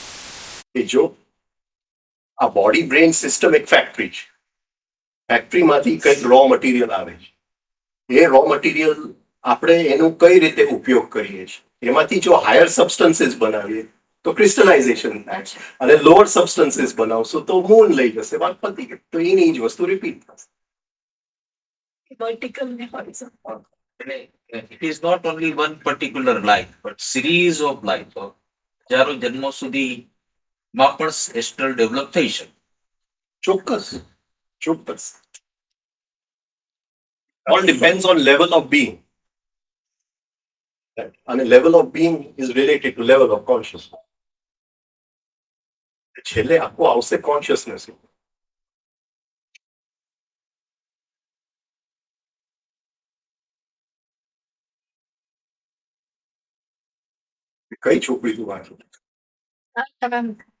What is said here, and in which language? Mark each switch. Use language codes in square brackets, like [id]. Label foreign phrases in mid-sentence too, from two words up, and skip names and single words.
[gu] કે જો આ [en] body brain system [gu] એક ફેક્ટરી છે, ફેક્ટરીમાંથી કંઈક [en] raw material [gu] આવે છે, એ [en] raw material [gu] આપણે એનો કઈ રીતે ઉપયોગ કરીએ છીએ, એમાંથી જો [en] higher substances [gu] બનાવીએ તો ક્રિસ્ટલાઇઝેશન થાય છે, અને [en] lower substances [gu] બનાવશો તો મૂન લઈ જશે, વાત પતી ગઈ. તો એની જ વસ્તુ રિપીટ થશે. વર્ટિકલ ને હોરિઝોન્ટલ. [en] It is not only one particular life, but series of life. [gu] હજારો જન્મો સુધીમાં પણ [en] astral develop [gu] થઈ શકે. ચોક્કસ ચોક્કસ. [en] All depends on level of being. અને level of being is related to level of consciousness. [gu] છેલ્લે આખું આવશે કોન્શિયસનેસ. કઈ છોકરી તું વાંચું? હા, તમે હા.